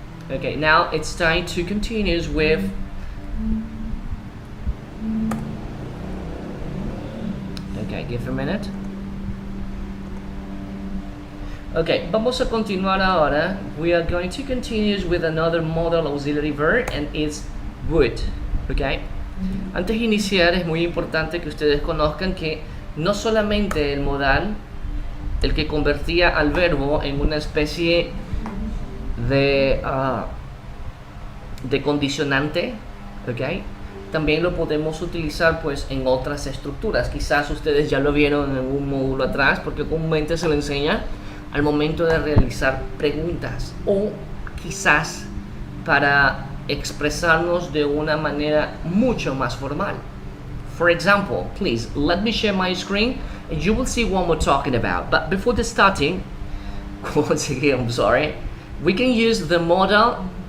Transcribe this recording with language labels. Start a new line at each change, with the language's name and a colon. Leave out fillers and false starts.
English: Okay, now it's time to continue with okay, give a minute. Okay,
Spanish: vamos a continuar ahora.
English: We are going to continue with another modal auxiliary verb and it's would. Okay.
Spanish: Antes de iniciar es muy importante que ustedes conozcan que no solamente el modal, el que convertía al verbo en una especie de condicionante, ¿ok? También lo podemos utilizar pues en otras estructuras. Quizás ustedes ya lo vieron en un módulo atrás porque comúnmente se lo enseña al momento de realizar preguntas o quizás para expresarnos de una manera mucho más formal.
English: For example, please let me share my screen and you will see what we're talking about. But before the starting, once again, I'm sorry, we can use the modal.